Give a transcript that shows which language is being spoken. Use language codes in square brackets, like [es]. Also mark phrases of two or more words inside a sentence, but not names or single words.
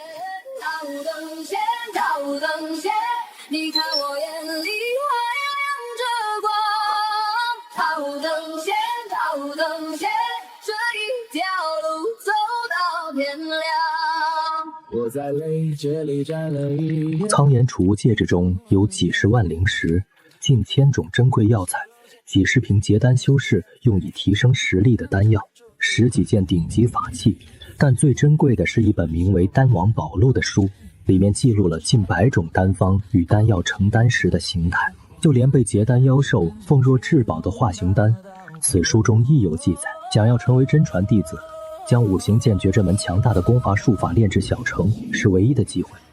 [zh] 你看我眼里还亮着光，桃灯仙，桃灯仙，这一条路走到天亮。我在雷劫里占了一夜。苍岩储物戒指中有几十万灵石，近千种珍貴藥材，几十瓶结丹修士用以提升实力的丹药，10 幾件頂級法器，但最珍貴的是一本名為《丹王寶錄》的書。裡面記錄了近100種丹方與丹藥成丹時的形態，就連被結丹妖獸奉若至寶的化形丹，此書中亦有記載。想要成為真傳弟子，將五行劍訣這門強大的功法術法練至小成，是唯一的機會。